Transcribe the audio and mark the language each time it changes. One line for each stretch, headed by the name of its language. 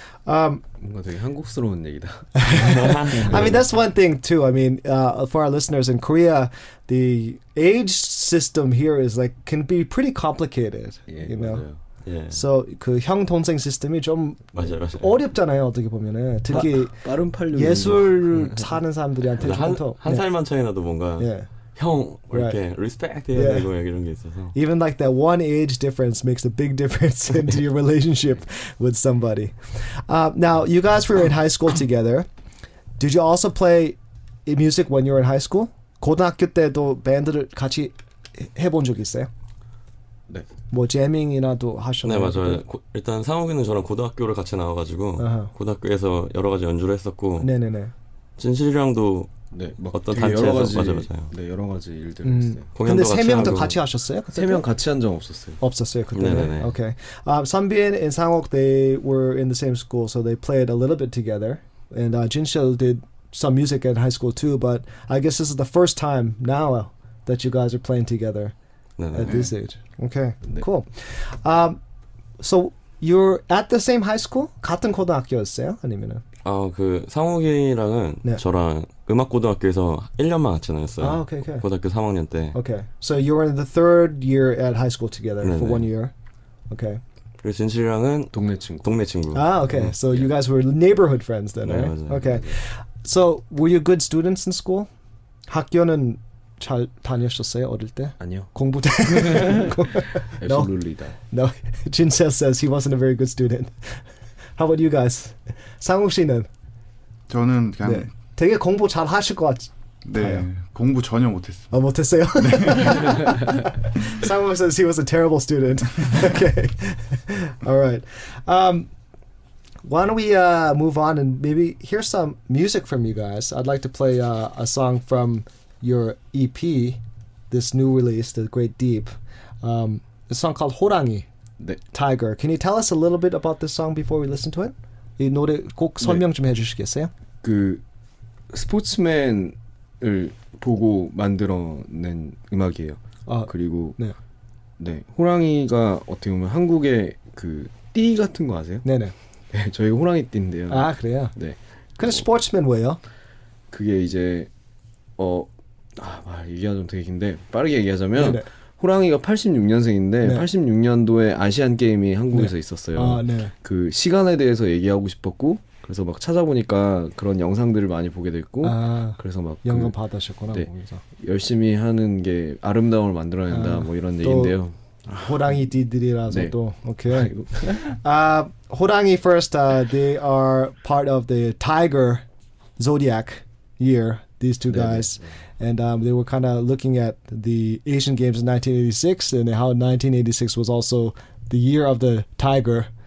Korean: 뭔가 되게 한국스러운 얘기다.
English: I mean, that's one thing too. I mean, for our listeners in Korea, the age system here is like can be pretty complicated. You know.
Korean: 맞아요. So 그 형 동생 시스템이 좀 맞아요. 어렵잖아요. 어떻게 보면은 특히 빠른 팔류 예술 사는 사람들한테 한 살만 차이 나도 뭔가 형 이렇게 리스펙트 해야 되고 이런 게 있어서.
English: Even like that one age difference makes a big difference into your relationship with somebody. Now, you guys were in high school together. Did you also play music when you were in high school?
Korean: 고등학교 때도 밴드를 같이 해본 적 있어요? 네. 뭐 재밍이나도 하셨나요? 네, 맞아요. 일단 상욱이는 저랑 고등학교를 같이 나와가지고 고등학교에서 여러 가지 연주를 했었고. 네네네. 진실이랑도 네, 막 어떤 단체에서 맞아요. 네, 여러 가지 일들을 했어요. 근데 세 명도 같이 하셨어요? 세 명 같이 한 적 없었어요. 없었어요 그때는. Okay.
English: Sunbin and Sangok, they were in the same school, so they played a little bit together. And Jinseo did some music in high school too, but I guess this is the first time now that you guys are playing together at this age. Okay, cool. So you're at the same high school?
Korean: 같은 고등학교였어요? 아니면은? 그 상욱이랑은 저랑 음악고등학교에서 1년만 같이 다녔어요.
English: Okay.
Korean: 고등학교 3학년 때.
English: Okay. So you were in the third year at high school together for 1 year. Okay.
Korean: 그리고 진실이랑은 동네 친구.
English: Okay. So you guys were neighborhood friends then, right?
Korean: 맞아요.
English: Okay. So were you good students in school?
Korean: 학교는 잘 다녔었어요 어릴 때? 아니요. 공부 때?
English: Absolutely. No. Jinseo says he wasn't a very good student. How about you guys? 상욱 씨는?
Korean: 저는 그냥 되게 공부 잘 하실 것 같아요. 네, 공부 전혀 못했어요. 못했어요?
English: 상욱 says he was a terrible student. Okay. All right. Why don't we move on and maybe hear some music from you guys? I'd like to play a song from your EP, this new release, The Great Deep. A song called 호랑이, Tiger. Can you tell us a little bit about this song before we listen to it?
Korean: 이 노래 곡 설명 좀 해주시겠어요? 그 스포츠맨을 보고 만들어낸 음악이에요. 그리고 호랑이가 어떻게 보면 한국의 그 띠 같은 거 아세요? 네네. 네, 저희가 호랑이 띠인데요. 아 그래요? 네. 근데 스포츠맨 뭐예요? 그게 이제 얘기가 좀 되게 긴데 빠르게 얘기하자면 네네. 호랑이가 86년생인데 86년도에 아시안 게임이 한국에서 있었어요. 그 시간에 대해서 얘기하고 싶었고 그래서 막 찾아보니까 그런 영상들을 많이 보게 됐고 그래서 막 영감 받으셨구나. 열심히 하는 게 아름다움을 만들어낸다 뭐 이런 얘기인데요. 호랑이 띠들이라서 또 오케이.
English: 호랑이 first, they are part of the Tiger zodiac year. These two guys. And they were kind of looking at the Asian Games in 1986 and how 1986 was also the year of the tiger.